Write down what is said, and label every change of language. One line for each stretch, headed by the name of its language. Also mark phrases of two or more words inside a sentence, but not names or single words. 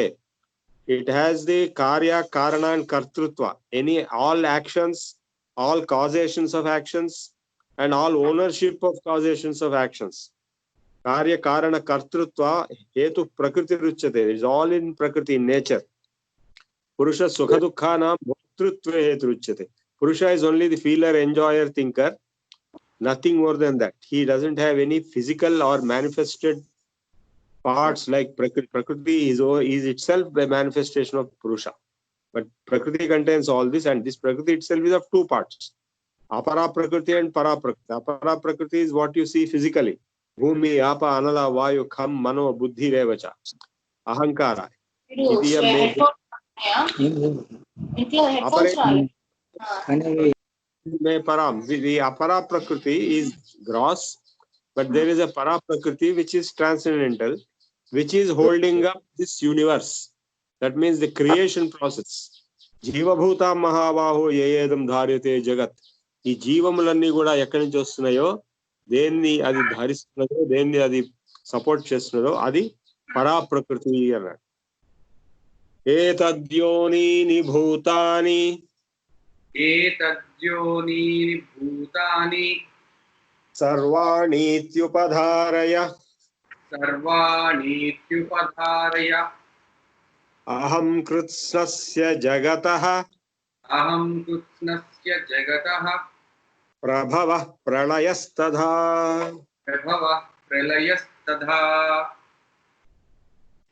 English: It has the
Sanskrit: कार्य कारण
English: and కర్తృత్వ, all actions, all causations of actions and all ownership of causations of actions.
Sanskrit: कार्य कारण कर्तृत्व हेतु प्रकृति रुच्यते.
English: It is all in Prakriti, in nature.
Sanskrit: पुरुष सुख दुःखानां भोक्तृत्वे हेतुरुच्यते.
English: Purusha is only the feeler, enjoyer, thinker, nothing more than that. He doesn't have any physical or manifested parts like Prakriti. Prakriti is itself a manifestation of Purusha. But Prakriti contains all this, and this Prakriti itself is of 2 parts. Apara Prakriti and Para Prakriti. Apara Prakriti is what you see physically.
Sanskrit: भूमि, आप, अनल, वायु, खं, मनो, बुद्धि, रेवच. अहंकार। इदियं मे परम्.
English: The apara prakriti is gross, but there is a para prakriti which is transcendental, which is holding up this universe. That means the creation process.
Sanskrit: जीव भूत महाबाहो ययेदं धार्यते जगत्.
Telugu: ఈ జీవములన్నీ కూడా ఎక్కడి నుంచి వస్తున్నాయో, దేన్ని అది ధరిస్తున్నదో, దేన్ని అది సపోర్ట్ చేస్తున్నదో, అది పరా ప్రకృతి అన్నాడు.
Sanskrit: एतद्योनीनि भूतानि सर्वाणीत्युपधारय अहं कृत्स्नस्य जगतः प्रभवः प्रळयस्तथा.